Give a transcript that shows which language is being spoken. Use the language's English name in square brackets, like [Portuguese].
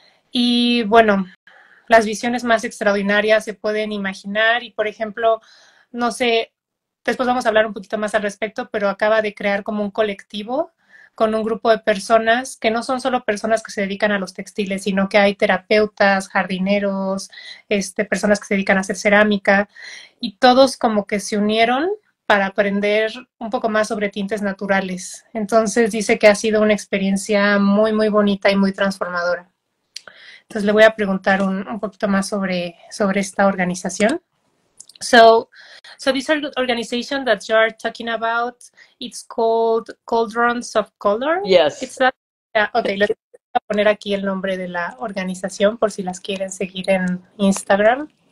[Spanish] Y bueno, las visiones más extraordinarias se pueden imaginar y, por ejemplo, no sé, después vamos a hablar un poquito más al respecto, pero acaba de crear como un colectivo con un grupo de personas que no son solo personas que se dedican a los textiles, sino que hay terapeutas, jardineros, personas que se dedican a hacer cerámica, y todos como que se unieron para aprender un poco más sobre tintes naturales. Entonces dice que ha sido una experiencia muy, muy bonita y muy transformadora. Entonces le voy a preguntar un poquito más sobre esta organización. [English] So, so this organization that you're talking about, it's called Cauldrons of Color. Yes. It's that. [Spanish] Yeah, okay, les voy a poner aquí el nombre de la organización por si las quieren seguir en Instagram.